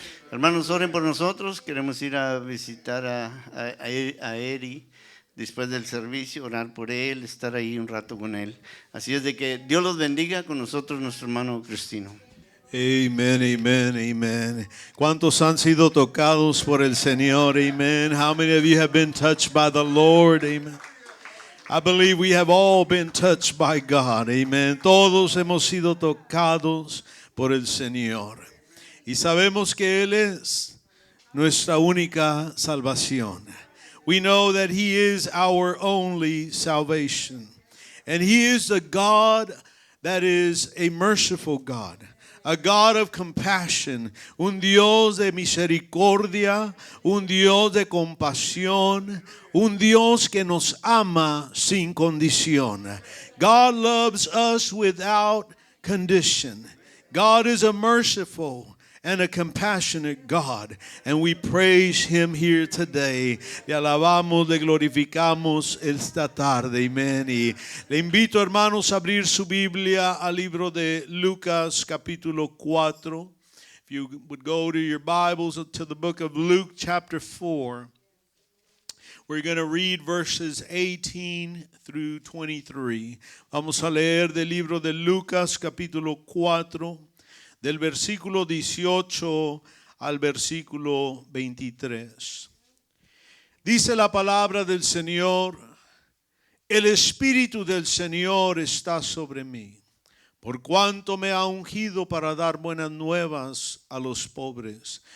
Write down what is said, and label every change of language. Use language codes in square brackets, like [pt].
[es] Hermanos, oren por nosotros. Queremos ir a visitar a Eri después del servicio, orar por él, estar ahí un rato con él. Así es de que Dios los bendiga, con nosotros nuestro hermano Cristino. Amen, amen, amen. ¿Cuántos han sido tocados por el Señor? Amen. [en] How many of you have been touched by the Lord? Amen. I believe we have all been touched by God. Amen. [es] Todos hemos sido tocados por el Señor. Y sabemos que Él es nuestra única salvación. [en] We know that He is our only salvation. And He is a God that is a merciful God. A God of compassion, [es] un Dios de misericordia, un Dios de compasión, un Dios que nos ama sin condición. [en] God loves us without condition. God is a merciful and a compassionate God, and we praise Him here today. [es] Le alabamos, le glorificamos esta tarde, amén. Y le invito, hermanos, a abrir su Biblia al libro de Lucas, capítulo 4. [en] If you would go to your Bibles to the book of Luke, chapter 4. We're going to read verses 18 through 23. [es] Vamos a leer del libro de Lucas, capítulo 4. Del versículo 18 al versículo 23. Dice la palabra del Señor: el Espíritu del Señor está sobre mí, por cuanto me ha ungido para dar buenas nuevas a los pobres.